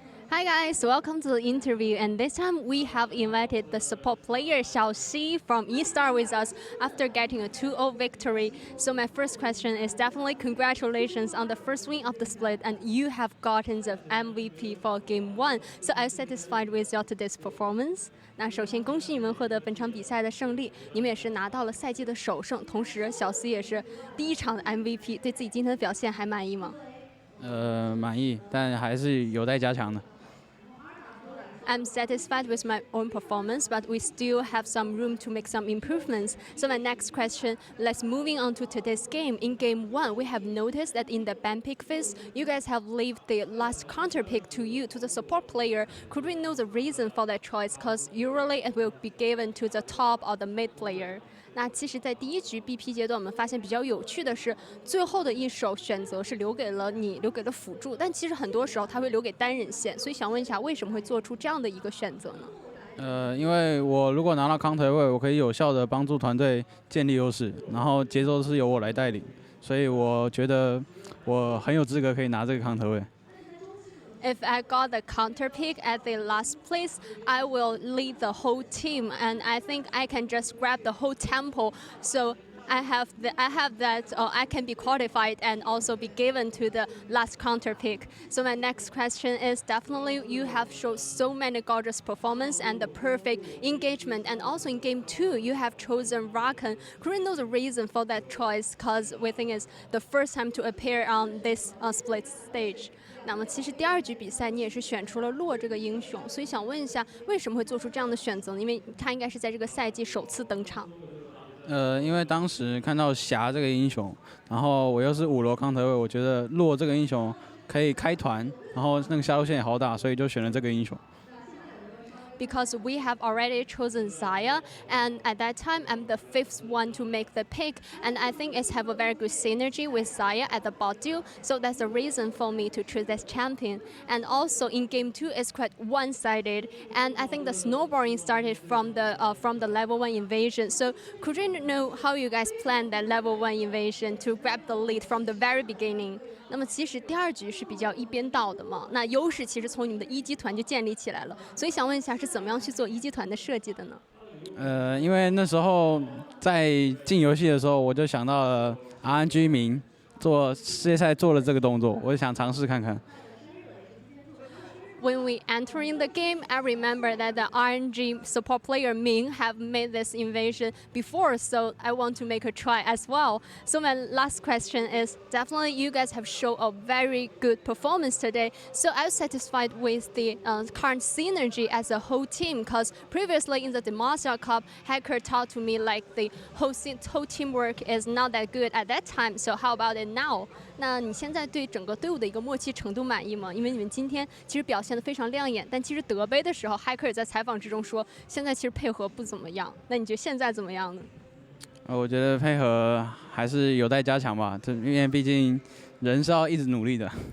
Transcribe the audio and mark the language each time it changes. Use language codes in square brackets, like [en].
[en] Hi guys, welcome to the interview, and this time we have invited the support player Xiaoxi from eStar with us after getting a 2-0 victory. So my first question is definitely congratulations on the first win of the split, and you have gotten the MVP for Game 1. So are you satisfied with your today's performance? [zh] 那首先恭喜你们获得本场比赛的胜利，你们也是拿到了赛季的首胜，同时小 C 也是第一场的 MVP， 对自己今天的表现还满意吗？满意，但还是有待加强的。 [en] I'm satisfied with my own performance, but we still have some room to make some improvements. So my next question, let's moving on to today's game. In Game 1, we have noticed that in the ban pick phase, you guys have left the last counter pick to you, to the support player. Could we know the reason for that choice? Because usually it will be given to the top or the mid player. [zh] 那其实，在第一局 BP 阶段，我们发现比较有趣的是，最后的一手选择是留给了你，留给了辅助，但其实很多时候他会留给单人线，所以想问一下，为什么会做出这样的一个选择呢？因为我如果拿到counter位，我可以有效的帮助团队建立优势，然后节奏是由我来带领，所以我觉得我很有资格可以拿这个counter位。 [en] If I got the counter pick at the last place, I will lead the whole team, and I think I can just grab the whole temple. So I have that, I can be qualified and also be given to the last counter pick. So my next question is definitely you have shown so many gorgeous performance and the perfect engagement, and also in Game 2 you have chosen Rakan. Could we know the reason for that choice? Because we think it's the first time to appear on this split stage. [zh] 那么其实第二局比赛你也是选出了洛这个英雄，所以想问一下，为什么会做出这样的选择呢？因为他应该是在这个赛季首次登场。因为当时看到霞这个英雄，然后我又是5楼counter位，我觉得洛这个英雄可以开团，然后那个下路线也好打，所以就选了这个英雄。 [en] Because we have already chosen Xayah, and at that time I'm the 5th one to make the pick, and I think it's have a very good synergy with Xayah at the bot duel, so that's the reason for me to choose this champion. And also in Game 2 it's quite one-sided, and I think the snowballing started from the level 1 invasion. So could you know how you guys planned that level 1 invasion to grab the lead from the very beginning? [zh] 那么其实第二局是比较一边倒的嘛，那优势其实从你们的一机团就建立起来了，所以想问一下是怎么样去做一机团的设计的呢？因为那时候在进游戏的时候，我就想到了 RNG 明做世界赛做了这个动作，我就想尝试看看。 [en] When we enter in the game, I remember that the RNG support player Ming have made this invasion before, so I want to make a try as well. So my last question is, definitely you guys have shown a very good performance today. So I'm satisfied with the current synergy as a whole team, because previously in the Demacia Cup, Hacker talked to me like the whole teamwork is not that good at that time. So how about it now? [zh] 那你现在对整个队伍的一个默契程度满意吗？因为你们今天其实表现得非常亮眼，但其实德杯的时候，骇客也在采访之中说，现在其实配合不怎么样。那你觉得现在怎么样呢？我觉得配合还是有待加强吧，因为毕竟人是要一直努力的。